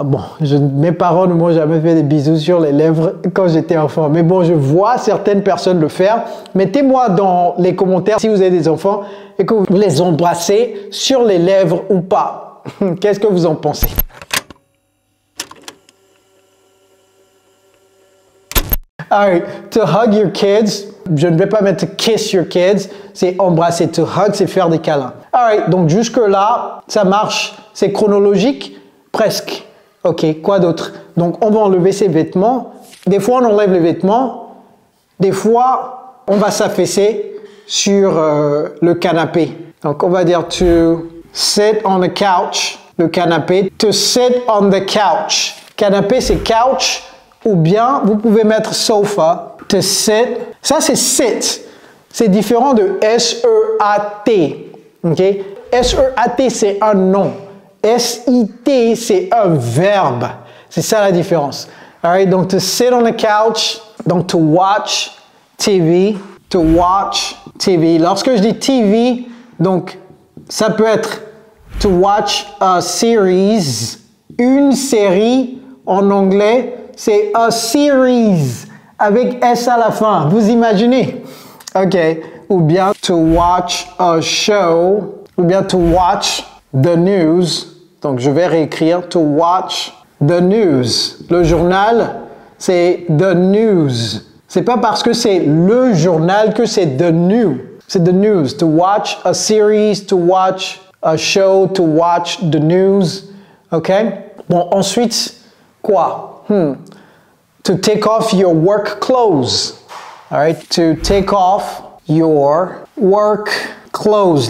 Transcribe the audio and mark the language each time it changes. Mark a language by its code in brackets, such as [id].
[fr] Bon, mes parents ne m'ont jamais fait des bisous sur les lèvres quand j'étais enfant. Mais bon, je vois certaines personnes le faire. Mettez-moi dans les commentaires si vous avez des enfants et que vous les embrassez sur les lèvres ou pas. Qu'est-ce que vous en pensez? [en] Alright, to hug your kids. [fr] Je ne vais pas mettre to kiss your kids. C'est embrasser. To hug, c'est faire des câlins. Alright, donc jusque-là, ça marche. C'est chronologique? Presque. Ok, quoi d'autre? Donc, on va enlever ses vêtements. Des fois, on enlève les vêtements. Des fois, on va s'affaisser sur le canapé. Donc, on va dire to sit on the couch. Le canapé. To sit on the couch. Canapé, c'est couch. Ou bien, vous pouvez mettre sofa, to sit. Ça, c'est sit. C'est différent de S-E-A-T. OK? S-E-A-T, c'est un nom. S-I-T, c'est un verbe. C'est ça la différence. [en] Alright, donc to sit on the couch, donc to watch TV, to watch TV. [fr] Lorsque je dis TV, donc ça peut être to watch a series, une série en anglais. C'est a series avec S à la fin. Vous imaginez? OK. Ou bien to watch a show. Ou bien to watch the news. Donc, je vais réécrire to watch the news. Le journal, [en] c'est the news. [fr] C'est pas parce que c'est le journal que c'est the new. [en] C'est the news. To watch a series, to watch a show, to watch the news. OK? Bon, ensuite, quoi? To take off your work clothes. All right? To take off your work clothes.